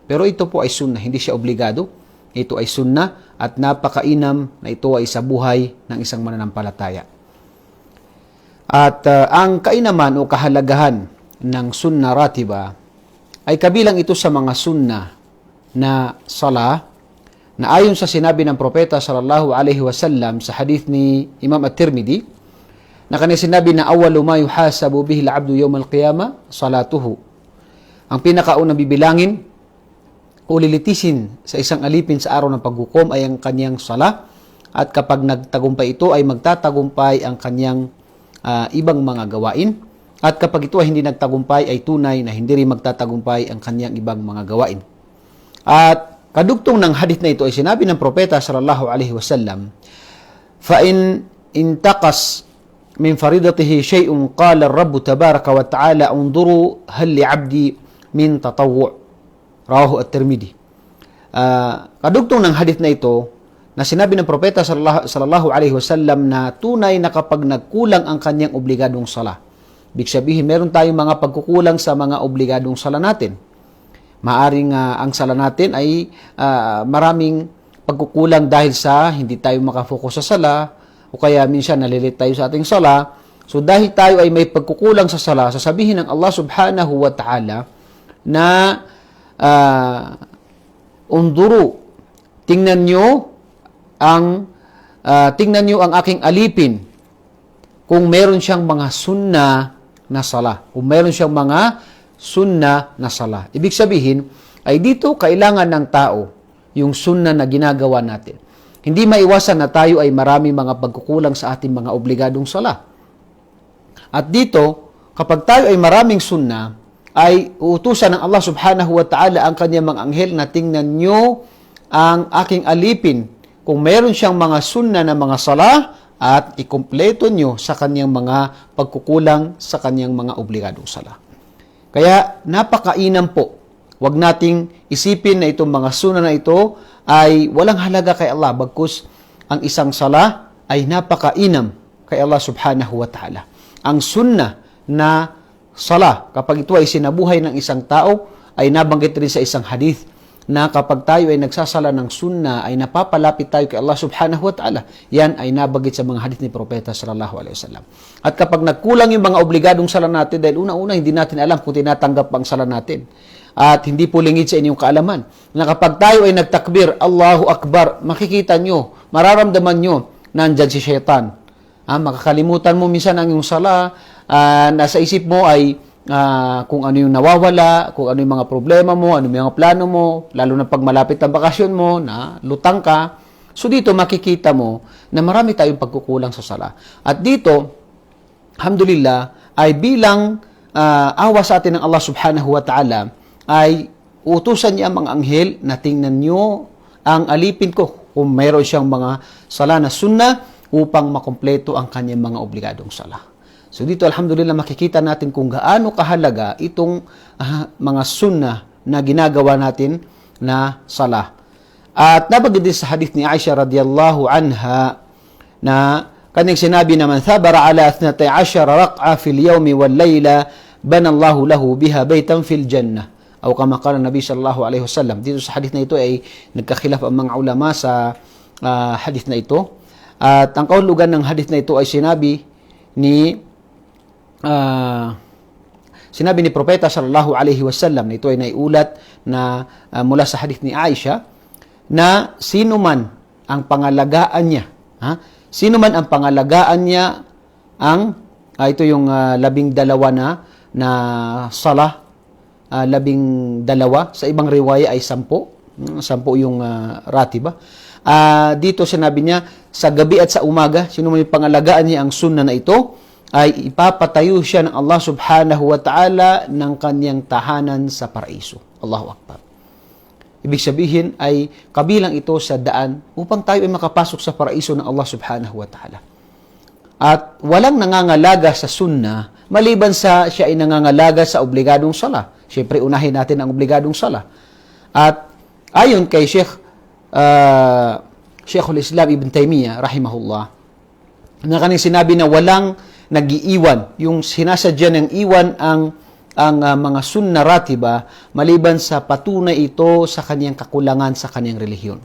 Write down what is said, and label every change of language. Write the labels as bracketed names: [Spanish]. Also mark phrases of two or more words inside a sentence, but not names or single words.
[Filipino] Pero ito po ay sunnah, hindi siya obligado. Ito ay sunnah at napakainam na ito ay isabuhay ng isang mananampalataya. At ang kainaman o kahalagahan ng [Arabic] سنة راتبة [Filipino] ay kabilang ito sa mga sunnah na sala na ayon sa sinabi ng propeta [Arabic] صلى الله عليه وسلم [Filipino] sa hadith ni Imam At-Tirmidhi na kanya sinabi na [Arabic] أول ما يحاسب به العبد يوم القيامة صلاته. [Filipino] Ang pinakaunang bibilangin o lilitisin sa isang alipin sa araw ng paghukom ay ang kanyang sala, at kapag nagtagumpay ito ay magtatagumpay ang kanyang ibang mga gawain, at kapag ito ay hindi nagtagumpay ay tunay na hindi rin magtatagumpay ang kanyang ibang mga gawain. At kadugtong ng hadith na ito ay sinabi ng propeta [Arabic] صلى الله عليه وسلم, فإن انتقص من فريضته شيء قال الرب تبارك وتعالى انظروا هل لعبدي من تطوع'. رواه الترمذي. [Filipino] Kadugtong ng hadith na ito na sinabi ng propeta [Arabic] صلى الله عليه وسلم [Filipino] na tunay na kapag nagkulang ang kanyang obligadong sala. Ibig sabihin, meron tayong mga pagkukulang sa mga obligadong sala natin. Maaring ang sala natin ay maraming pagkukulang dahil sa hindi tayo makafocus sa sala o kaya minsan nalilit tayo sa ating sala. So dahil tayo ay may pagkukulang sa sala, sasabihin ng Allah [Arabic] سبحانه وتعالى [Filipino] na unduru, tingnan nyo ang aking alipin kung meron siyang mga sunnah na sala. Kung meron siyang mga sunnah na sala. Ibig sabihin, ay dito kailangan ng tao yung sunnah na ginagawa natin. Hindi maiwasan na tayo ay marami mga pagkukulang sa ating mga obligadong sala. At dito, kapag tayo ay maraming sunnah, ay uutusan ng Allah [Arabic] سبحانه وتعالى [Filipino] ang kanyang mga anghel na tingnan nyo ang aking alipin kung meron siyang mga sunnah na mga sala at ikumpleto nyo sa kanyang mga pagkukulang sa kanyang mga obligadong sala. Kaya napakainam po. Huwag nating isipin na itong mga sunnah na ito ay walang halaga kay Allah, bagkus ang isang sala ay napakainam kay Allah [Arabic] سبحانه وتعالى. [Filipino] Ang sunnah na sala, kapag ito ay sinabuhay ng isang tao, ay nabanggit rin sa isang hadith na kapag tayo ay nagsasala ng sunnah ay napapalapit tayo kay Allah [Arabic] سبحانه وتعالى. [Filipino] Yan ay nabanggit sa mga hadith ni Propeta [Arabic] صلى الله عليه وسلم. [Filipino] At kapag nagkulang yung mga obligadong sala natin, dahil una-una hindi natin alam kung tinatanggap ang sala natin. At hindi po lingid sa inyong kaalaman na kapag tayo ay nagtakbir, [Arabic] الله أكبر, [Filipino] makikita nyo, mararamdaman nyo, nandyan si syaitan. Makakalimutan mo minsan ang iyong sala, nasa isip mo ay kung ano yung nawawala, kung ano yung mga problema mo, ano yung mga plano mo, lalo na pag malapit ang bakasyon mo, na lutang ka. So dito makikita mo na marami tayong pagkukulang sa sala. At dito, alhamdulillah, ay bilang awa sa atin ng Allah [Arabic] سبحانه وتعالى, [Filipino] ay utusan niya ang mga anghel na tingnan nyo ang alipin ko kung mayroon siyang mga sala na sunnah upang makumpleto ang kanyang mga obligadong sala. So dito, alhamdulillah, makikita natin kung gaano kahalaga itong mga sunnah na ginagawa natin na sala. At nabanggit din sa hadith ni Aisha [Arabic] رضي الله عنها [Filipino] na kanyang sinabi na [Arabic] من ثابر على 12 ركعة في اليوم والليلة بنى الله له بها بيتا في الجنة. أو كما قال النبي صلى الله عليه وسلم. [Filipino] Dito sa hadith na ito ay nagkakhilaf ang mga ulama sa hadith na ito. At ang kahulugan ng hadith na ito ay sinabi ni Propeta [Arabic] صلى الله عليه وسلم, [Filipino] na ito ay naiulat na mula sa hadith ni Aisha, na sino man ang pangalagaan niya, sino man ang pangalagaan niya ito yung 12 na salah, 12, sa ibang riwaya ay 10 yung ratiba. Dito sinabi niya, sa gabi at sa umaga, sino man yung pangalagaan niya ang sunnah na ito, ay ipapatayo siya ng Allah [Arabic] سبحانه وتعالى [Filipino] ng kanyang tahanan sa paraiso. [Arabic] الله أكبر. [Filipino] Ibig sabihin ay kabilang ito sa daan upang tayo ay makapasok sa paraiso ng Allah [Arabic] سبحانه وتعالى. [Filipino] At walang nangangalaga sa sunnah maliban sa siya ay nangangalaga sa obligadong sala. Siyempre, unahin natin ang obligadong sala. At ayon kay Sheikhul Islam Ibn Taymiyyah, rahimahullah, na kanyang sinabi na walang nag-iiwan, yung sinasadya ng iwan ang mga [Arabic] سنة راتبة [Filipino] maliban sa patunay ito sa kanyang kakulangan sa kanyang relihiyon.